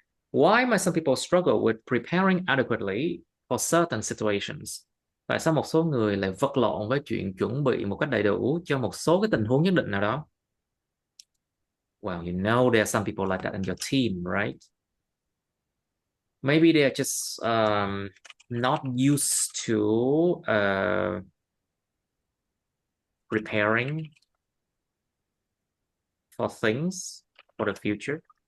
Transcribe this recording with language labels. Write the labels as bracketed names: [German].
[English] Why might some people struggle with preparing adequately for certain situations? [Vietnamese] Tại sao một số người lại vật lộn với chuyện chuẩn bị một cách đầy đủ cho một số cái tình huống nhất định nào đó? [English] Well, you know there are some people like that in your team, right? Maybe they're just not used to preparing for things for the future.